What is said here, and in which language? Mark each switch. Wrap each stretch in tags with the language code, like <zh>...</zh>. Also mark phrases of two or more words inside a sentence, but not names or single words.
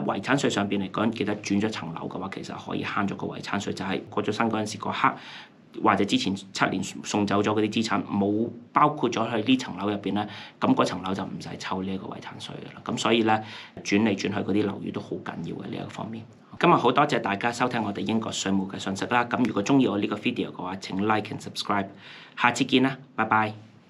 <yue>遺產稅上邊嚟講，記得轉咗層樓嘅話，其實可以慳咗個遺產稅，就係過咗身嗰陣時嗰刻，或者之前7年送走咗嗰啲資產，冇包括咗去呢層樓入邊咧，咁嗰層樓就唔使抽呢一個遺產稅嘅啦。咁所以咧轉嚟轉去嗰啲樓宇都好緊要嘅呢一個方面。今日好多謝大家收聽我哋英國稅務嘅信息啦。咁如果中意我呢個 video 嘅話，請</yue> <en>like and subscribe。</en> <yue>下次見啦，拜拜。</yue>